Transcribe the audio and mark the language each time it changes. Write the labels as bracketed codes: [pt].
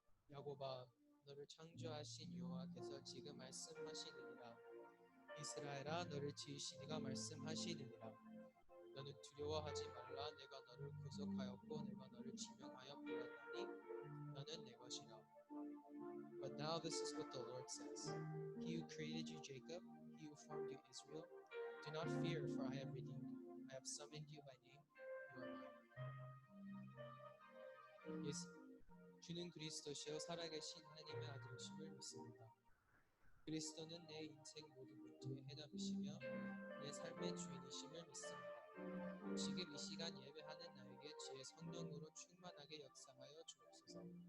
[ko] 야곱아 너를 창조하신 여호와께서 지금 말씀하시느니라. 이스라엘아 너를 지으신 이가 말씀하시느니라. 너는 두려워하지 말라. 내가 너를 구속하였고 내가 너를 지명하여 불렀나니 너는 내 것이라. [en] But now this is what the Lord says. He who created you, Jacob, he who formed you, Israel, do not fear, for I have redeemed you. I have summoned you by name. You are mine. [ko] 주는 그리스도시요 살아계신 하나님의 아들이심을 믿습니다. 그리스도는 내 인생 모든 문제의 해답이시며 내 삶의 주인이심을 믿습니다. 지금 이 시간 예배하는 나에게 주의 성령으로 충만하게 역사하여 주옵소서.